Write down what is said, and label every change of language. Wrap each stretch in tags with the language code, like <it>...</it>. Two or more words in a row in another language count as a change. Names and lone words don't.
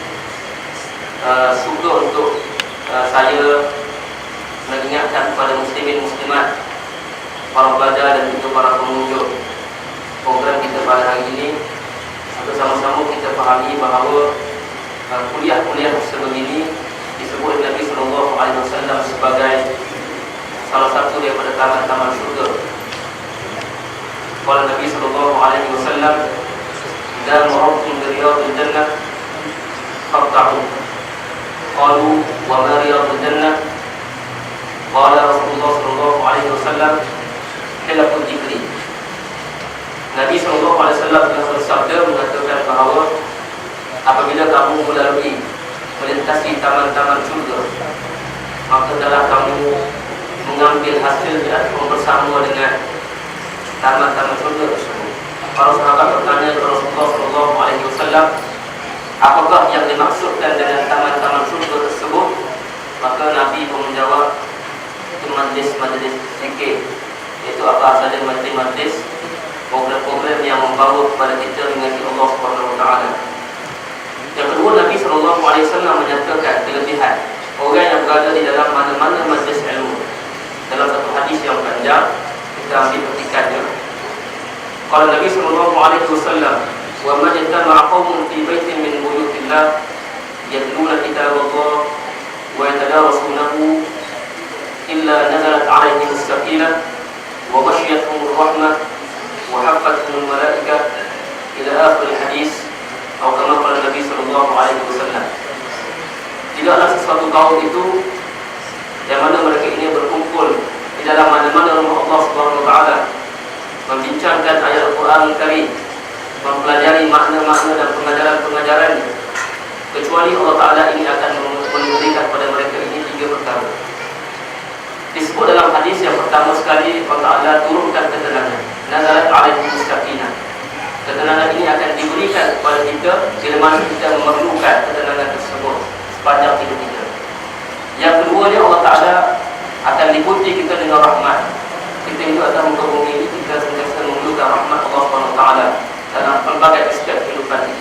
<ms>suka untuk saya mengingatkan kepada muslimin muslimat, para pelajar dan juga para pengunjung program kita pada hari ini, bersama-sama kita fahami bahawa kuliah-kuliah sebegini disebut Nabi</ms> <ar>صلى الله عليه وسلم</ar> <ms>sebagai salah satu daripada taman-taman surga.</ms> <ar>قال النبي صلى الله عليه وسلم إذا مررتم برياض الجنة فارتعوا." قالوا وما رياض الجنة قال رسول الله صلى الله عليه وسلم حلق الذكر."</ar> <ms>Nabi</ms> <ar>صلى الله عليه وسلم</ar> <ms>telah bersabda mengatakan bahawa apabila kamu melalui melintasi taman-taman surga, maka adalah kamu mengambil hasilnya bersama dengan taman-taman surga tersebut. Para sahabat bertanya kepada Rasulullah</ms> <ar>صلى الله عليه وسلم,</ar> <ms>apakah yang dimaksudkan dengan taman-taman surga tersebut? Maka Nabi pun menjawab, itu majlis-majlis zikir, iaitu apa sahaja majlis-majlis, program-program yang membawa kepada kita mengasihi Allah</ms> <ar>سبحانه وتعالى.</ar> <ms>Yang kedua, Nabi SAW menyatakan kelebihan orang yang berada di dalam mana-mana majlis ilmu. Dalam satu hadis yang panjang, kita ambil petikannya. Kalau Nabi SAW:</ms> <ar>"ومن يجتمع قوم في بيت من بيوت الله يتلون كتاب الله ويتدارسونه إلا نزلت عليهم السكينة وغشيتهم الرحمة وحفتهم الملائكة إلى آخر الحديث." Atau كما قال النبي صلى الله عليه وسلم.</ar> <ms>Tidaklah sesuatu kaum itu yang mana mereka ini berkumpul di dalam mana-mana rumah Allah</ms> <ar>سبحانه وتعالى,</ar> <ms>membincangkan ayat</ms> <ar>القرآن الكريم,</ar> <ms>mempelajari makna-makna dan pengajaran-pengajarannya, kecuali Allah Taala ini akan memberikan kepada mereka ini tiga perkara. Disebut dalam hadis yang pertama sekali, Allah Taala turunkan ketenangan.</ms> <ar>نزلت عليهم السكينة.</ar> <ms>Ketenangan ini akan diberikan kepada kita bila mana kita memerlukan ketenangan tersebut sepanjang hidup kita. Yang keduanya, Allah Ta'ala akan liputi kita dengan rahmat. Kita itu akan muka bumi ini, kita sentiasa memerlukan rahmat Allah SWT dalam pelbagai aspek kehidupan kita.</ms>